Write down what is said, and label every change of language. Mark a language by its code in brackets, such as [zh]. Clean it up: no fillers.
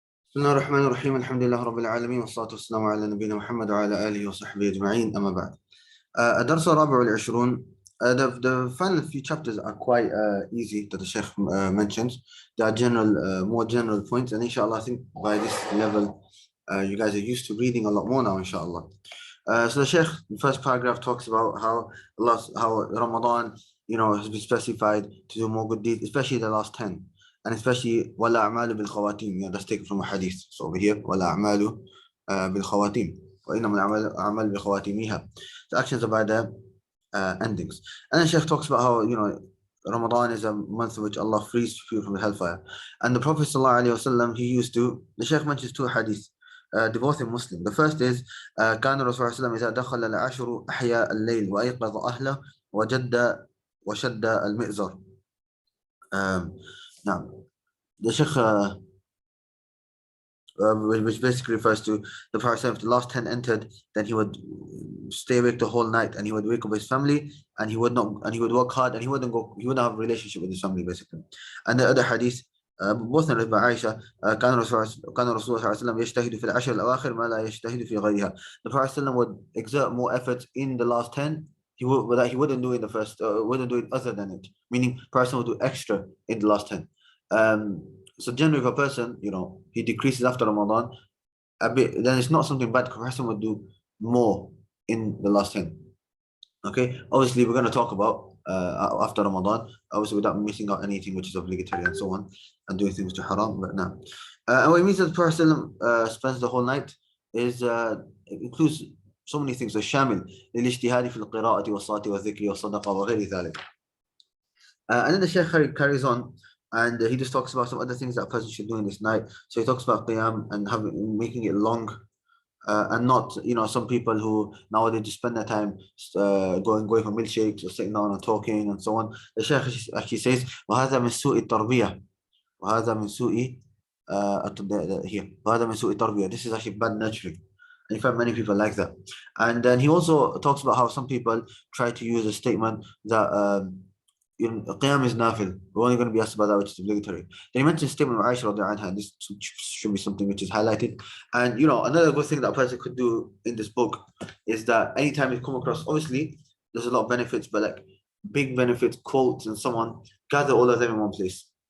[ar] بسم الله الرحمن الرحيم الحمد لله رب العالمين والصلاة والسلام على نبينا محمد وعلى آله وصحبه أجمعين أما بعد. الدرس الرابع والعشرون. [en] The final few chapters are quite easy that the Sheikh mentions. They are more general points, and inshallah I think by this level you guys are used to reading a lot more now, inshallah. So the Sheikh, the first paragraph talks about how Ramadan, has been specified to do more good deeds, especially the last 10. And especially [ar] ولا أعمال بالخواتيم. [en] That's taken from a hadith. So over here [ar] ولا أعمال بالخواتيم وإنما الأعمال بخواتيمها. [en] The actions are by the endings. And then Shaykh talks about how Ramadan is a month in which Allah frees people from the hellfire. And the Prophet ﷺ, the Shaykh mentions two hadiths. They're both in Muslim. The first is [ar] كان الرسول صلى الله عليه وسلم إذا دخل العشر أحيا الليل وأيقظ أهله وشد المئزر. [en] Now, the Sheikh, which basically refers to the Prophet, if the last 10 entered, then he would stay awake the whole night, and he would wake up his family, and he would work hard, and he wouldn't have a relationship with his family, basically. And the other hadith, both narrated by Aisha, [ar] كان الرسول صلى الله عليه وسلم يجتهد في العشر الأواخر ما لا يجتهد في غيرها. [en] The Prophet would exert more effort in the last 10. But he wouldn't do it wouldn't do it other than it. Meaning, person would do extra in the last 10. So generally, if a person, he decreases after Ramadan a bit, then it's not something bad. A person would do more in the last 10. Okay. Obviously, we're going to talk about after Ramadan, obviously without missing out anything which is obligatory and so on, and doing things to haram. But now, and what it means that the person spends the whole night is it includes so many things. [ar] الشامل للاجتهاد في القراءة والصلاة والذكر والصدقة وغير ذلك. [en] And then the Shaykh carries on, and he just talks about some other things that a person should do in this night. So he talks about qiyam and making it long, and not, some people who nowadays just spend their time going for milkshakes or sitting down and talking and so on. The Shaykh actually says, [ar] وهذا من سوء التربية. وهذا من سوء [en] here. [ar] وهذا من سوء التربية. [en] This is actually bad nurturing. And in fact, many people like that. And then he also talks about how some people try to use a statement that Qiyam is nafil. We're only going to be asked about that, which is obligatory. Then he mentioned a statement of Aisha radiallahu anha. This should be something which is highlighted. And another good thing that a person could do in this book is that anytime you come across, obviously there's a lot of benefits, but like big benefits, quotes, and so on, gather all of them in one place.